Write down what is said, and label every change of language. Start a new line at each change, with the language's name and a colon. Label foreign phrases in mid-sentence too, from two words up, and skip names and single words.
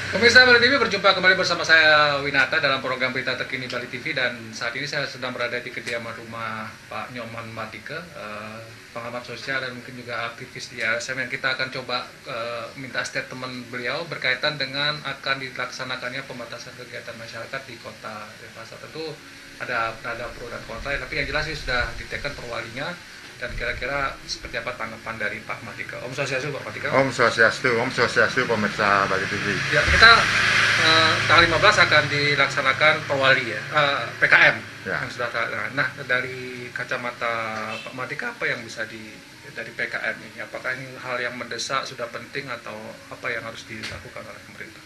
Indonesian: Pemirsa Bali TV, berjumpa kembali bersama saya Winata dalam program berita terkini Bali TV, dan saat ini saya sedang berada di kediaman rumah Pak Nyoman Matike, pengamat sosial dan mungkin juga aktivis di LSM, yang kita akan coba minta statement beliau berkaitan dengan akan dilaksanakannya pembatasan kegiatan masyarakat di Kota Denpasar. Tentu ada pro dan kontra, tapi yang jelas ini sudah diteken perwalinya. Dan kira-kira seperti apa tanggapan dari Pak Matike?
Sanskrit: Om Swastiastu,
Indonesian: Pak Matike.
Sanskrit: Om Swastiastu,
Indonesian: pemirsa Bali TV. Ya, kita tanggal 15 akan dilaksanakan perwali ya, PKM ya. Yang sudah. Nah, dari kacamata Pak Matike, apa yang bisa dari PKM ini? Apakah ini hal yang mendesak, sudah penting, atau apa yang harus dilakukan oleh pemerintah?